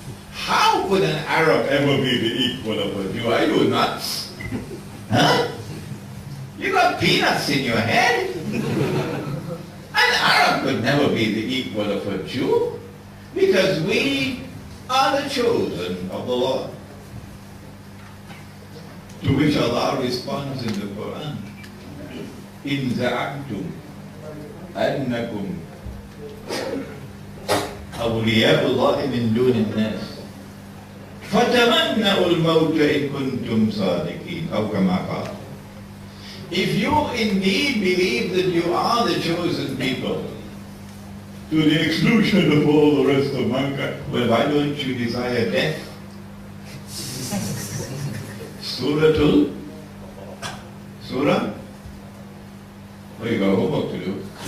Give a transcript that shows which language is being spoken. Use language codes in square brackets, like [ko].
[en] How could an Arab ever be the equal of a Jew? Are you nuts? Huh? You got peanuts in your head? An Arab could never be the equal of a Jew, because we are the chosen of the Lord. To which Allah responds in the Quran, [ar] إِن زَعَمْتُمْ أَنَّكُمْ أَوْلِيَاءُ اللَّهِ مِن دُونِ النَّاسِ فَتَمَنَّوُا الْمَوْتَ إِن كُنتُمْ صَادِقِينَ أو كما قال. [en] If you indeed believe that you are the chosen people, to the exclusion of all the rest of mankind, well, why don't you desire death? Surah? Well, you got homework to do.